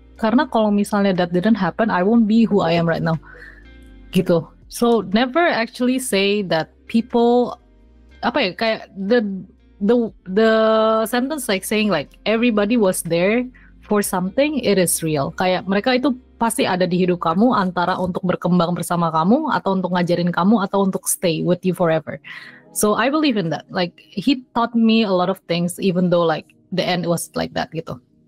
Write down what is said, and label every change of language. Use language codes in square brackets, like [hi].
[id] Karena kalau misalnya [en] that didn't happen, I won't be who I am right now. Gitu. So never actually say that people kayak the sentence like saying like everybody was there for something, it is real. [id] Kayak mereka itu pasti ada di hidup kamu, antara untuk berkembang bersama kamu, atau untuk ngajarin kamu, atau untuk [en] stay with you forever. So I believe in that. Like he taught me a lot of things, even though like the end was like that gitu.